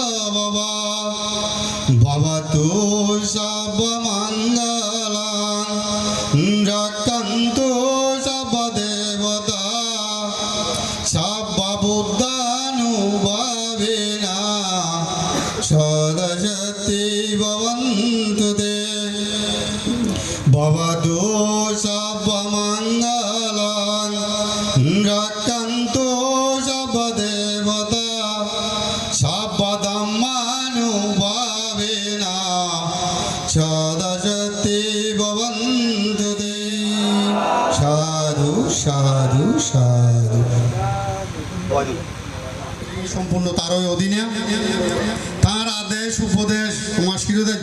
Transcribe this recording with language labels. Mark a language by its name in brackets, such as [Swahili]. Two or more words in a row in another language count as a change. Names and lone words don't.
[Pali] ভবতু সর্বমঙ্গলাং রক্ষন্তু সর্বদেবতা সর্ববুদ্ধানুভাবেনা সদশতি ভবন্তু তে ভবতু সর্বমঙ্গলাং রক্ষন্তু সর্বদেবতা সর্বধম্মানুভাবেনা সদশতি ভবন্তু তে সাধু সাধু। সাধু সাধু। [Bangla] সম্পূর্ণ তারই অধীনে, তার আদেশ উপদেশ তোমার শিরোধার্য।